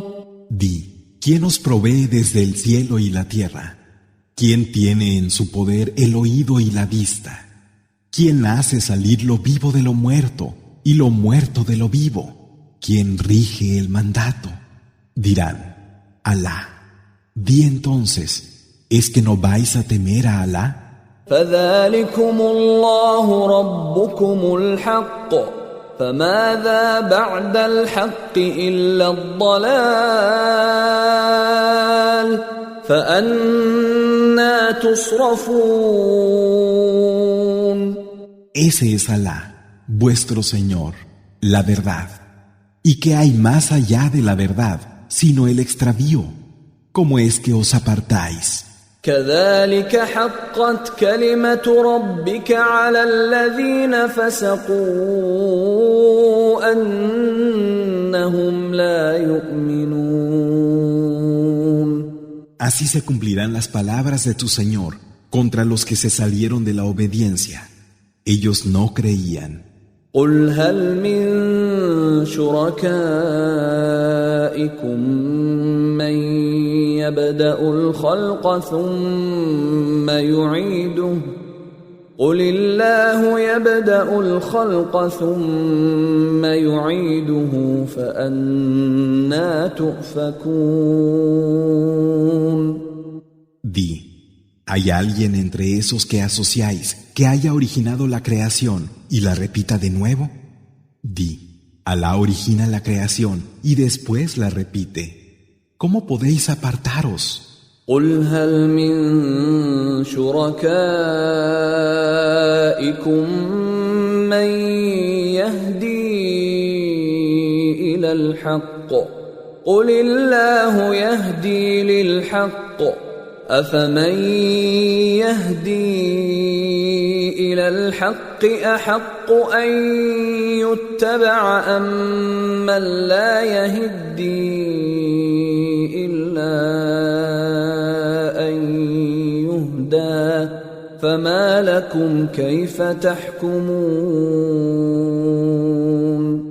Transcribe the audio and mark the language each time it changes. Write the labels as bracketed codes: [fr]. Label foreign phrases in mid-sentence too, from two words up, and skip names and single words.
[es] Di, ¿quién os provee desde el cielo y la tierra? ¿Quién tiene en su poder el oído y la vista? ¿Quién hace salir lo vivo de lo muerto y lo muerto de lo vivo? ¿Quién rige el mandato? Dirán: Alá. Di entonces: ¿Es que no vais a temer a Alá? [ar] فذلكم الله ربكم الحق فماذا بعد الحق إلا الضلال فأنى تصرفون. [es] Ese es Alá, vuestro Señor, la verdad. ¿Y qué hay más allá de la verdad, sino el extravío? ¿Cómo es que os apartáis? [ar] كذلك حقت كلمة ربك على الذين فسقوا أنهم لا يؤمنون. [es] Así se cumplirán las palabras de tu Señor contra los que se salieron de la obediencia. Ellos no creían. [ar] قل هل من شركائكم من يبدأ الخلق ثم يعيده قل الله يبدأ الخلق ثم يعيده فأنى تؤفكون. [es] Di, ¿hay alguien entre esos que asociáis que haya originado la creación y la repita de nuevo? Di, Alá origina la creación y después la repite. ¿Cómo podéis apartaros? [ar] قل هل من شركائكم من يهدي إلى الحق قل الله يهدي للحق أفمن يهدي إلى الحق أحق أن يتبع أم من لا يهدي إلا أن يهدى فما لكم كيف تحكمون.